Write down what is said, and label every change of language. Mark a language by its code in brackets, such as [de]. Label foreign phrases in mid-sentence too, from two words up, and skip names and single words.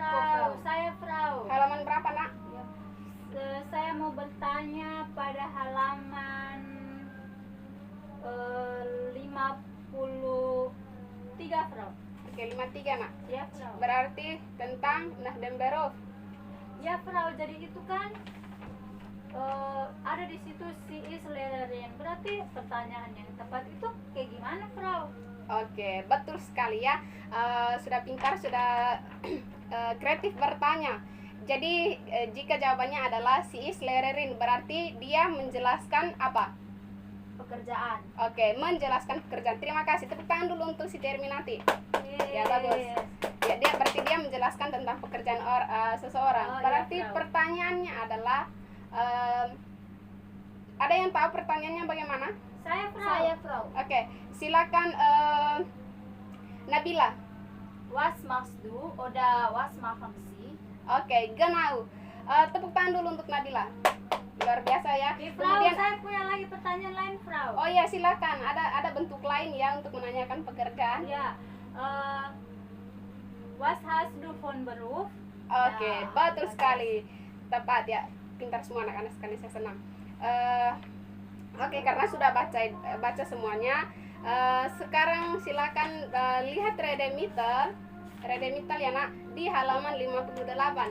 [id] Frau. Saya, Frau. Halaman berapa, Nak? Ya, saya mau bertanya pada halaman 53, Frau. Oke, 53 nak. Ya, Frau. Berarti tentang [de] nach dem Beruf. [id] Ya, Frau. Jadi itu kan ada di situ [de] si is Lehrerin. [id] Berarti pertanyaan yang tepat itu kayak gimana, Frau? Oke, betul sekali ya. Sudah pintar, sudah kreatif bertanya. Jadi jika jawabannya adalah [de] si is Lehrerin, [id] berarti dia menjelaskan apa? Pekerjaan. Oke, menjelaskan pekerjaan. Terima kasih. Tepuk tangan dulu untuk si Terminati. Ya, bagus. Yes. Ya, dia berarti dia menjelaskan tentang pekerjaan seseorang. Oh, Berarti ya, Frau. pertanyaannya adalah ada yang tahu pertanyaannya bagaimana? Saya, Frau. Saya Frau. Oke, silakan Nabila. [de] Was machst du oder was machen Sie? Oke, genau. [id] Tepuk tangan dulu untuk Nabila. Luar biasa ya. Frau, saya punya lagi pertanyaan lain, Frau. Oh ya, silakan. Ada bentuk lain ya untuk menanyakan pekerjaan. Ya, [de] was hast du von Beruf? [id] Oke, Ya, betul bagus. sekali. Tepat ya. Pintar semua anak-anak sekali, saya senang. Oke, karena sudah baca semuanya, sekarang silakan lihat Redemitel ya nak, di halaman 58.